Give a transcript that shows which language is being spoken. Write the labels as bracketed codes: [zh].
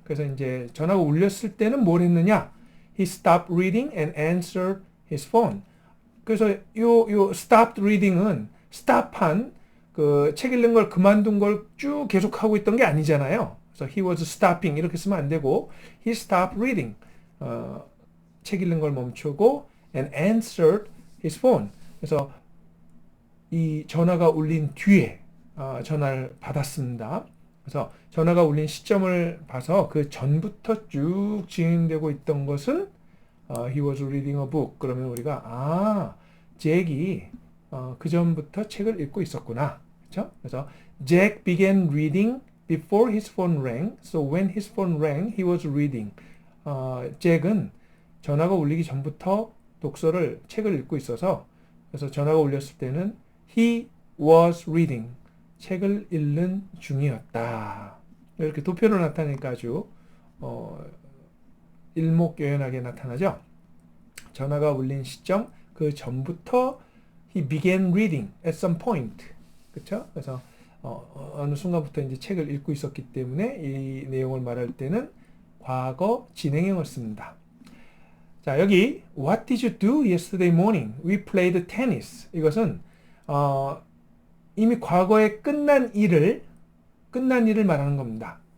[ko] 그래서 이제 전화가 울렸을 때는 뭘 했느냐? [en] He stopped reading and answered his phone. [ko] 그래서 요 stopped reading은 stop한 그 책 읽는 걸 그만둔 걸 쭉 계속하고 있던 게 아니잖아요. [en] 그래서 he was stopping [ko] 이렇게 쓰면 안 되고 [en] he stopped reading. [ko] 책 읽는 걸 멈추고 [en] and answered his phone. [ko] 그래서 이 전화가 울린 뒤에 전화를 받았습니다. 그래서 전화가 울린 시점을 봐서 그 전부터 쭉 진행되고 있던 것은 [en] he was reading a book. [ko] 그러면 우리가 잭이 그 전부터 책을 읽고 있었구나. 그렇죠? [en] 그래서 Jack began reading before his phone rang. So when his phone rang, he was reading. [ko] 잭은 전화가 울리기 전부터 책을 읽고 있어서 그래서 전화가 울렸을 때는 [en] he was reading. [ko] 책을 읽는 중이었다. 이렇게 도표로 나타내니까 아주 일목요연하게 나타나죠. 전화가 울린 시점 그 전부터 [en] he began reading at some point. [ko] 그렇죠? 그래서 어느 순간부터 이제 책을 읽고 있었기 때문에 이 내용을 말할 때는 과거 진행형을 씁니다. [en] 자, 여기 What did you do yesterday morning? We played tennis. [ko] 이것은 이미 과거에 끝난 일을 말하는 겁니다.